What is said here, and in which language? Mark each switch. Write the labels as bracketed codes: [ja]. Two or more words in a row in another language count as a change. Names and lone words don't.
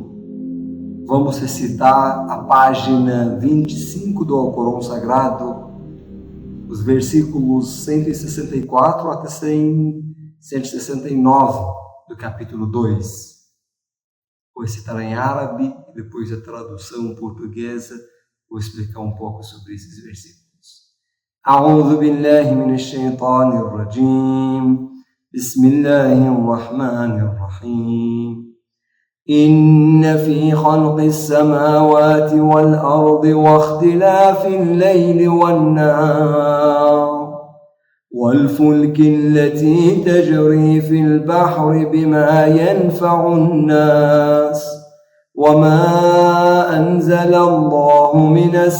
[pt] Vamos recitar a página 25 do Alcorão Sagrado, os versículos 164 até 169 do capítulo 2. Vou recitar em árabe e depois a tradução portuguesa. Vou explicar um pouco sobre esses versículos. [ar] أعوذ بالله من الشيطان الرجيم. بسم الله الرحمن الرحيم. إن في خلق السماوات والأرض واختلاف الليل والنهار والفلك التي تجري في البحر بما ينفع الناس وما أنزل الله من